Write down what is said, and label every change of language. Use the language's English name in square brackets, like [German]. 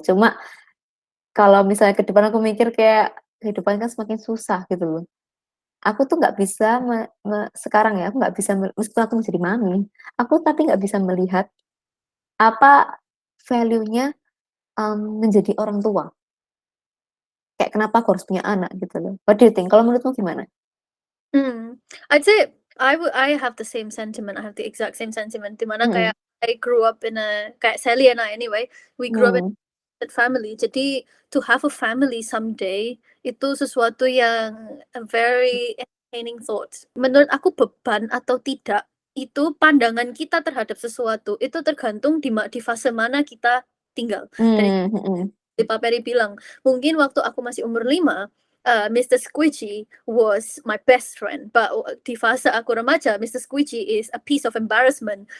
[Indonesian] Cuma kalau misalnya ke depan aku mikir kayak kehidupan kan semakin susah gitu loh. Aku tuh nggak bisa sekarang ya, aku nggak bisa meskipun aku menjadi mami, aku tapi nggak bisa melihat apa value-nya, menjadi orang tua. Kayak kenapa aku harus punya anak gitu loh. [English] What do you think? [Indonesian] Kalau menurutmu gimana? [English] Hmm, I'd say I have the same sentiment. I have the exact same sentiment. [Indonesian] Dimana kayak [English] I grew up in a kayak Sally and I anyway, we grew up in mmm, a family. [Indonesian] Jadi [English] to have a family someday [Indonesian] itu sesuatu yang [English] a very entertaining thought. [Indonesian] Menurut aku beban atau tidak itu pandangan kita terhadap sesuatu itu tergantung di fase mana kita tinggal. Dan mhm, Pak Peri bilang, mungkin waktu aku masih umur 5, Mr. [English] Squidgy was my best friend, but [Indonesian] di fase aku remaja, [English] Mr. Squidgy is a piece of embarrassment.